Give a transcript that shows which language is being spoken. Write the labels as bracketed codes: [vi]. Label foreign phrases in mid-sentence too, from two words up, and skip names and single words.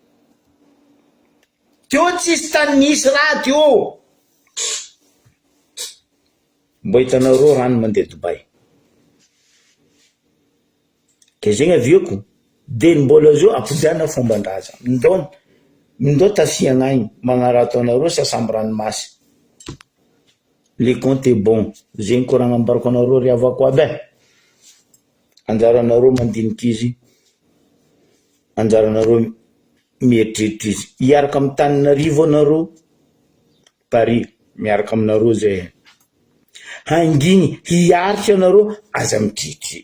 [mg] Teo tsisy tany nisy raha teo. Mbo hitanareo rano mandeha Dubai. Ke zegny avieko, de mbola zo ampodiana fomban-draza. Mindao tafiagna agny, magnarato anareo sasamby ranomasy. [fr] Le compte est bon. [mg] Zegny koragna ambarako anareo ry avako aby. Anjaranareo mandiniky izy. Anjaranareo mieritreritra izy. Iaraka amin'ny Tananarivo anareo, Paris, miaraka aminareo zay. Hanginy, hiaritra anareo, aza mitritry.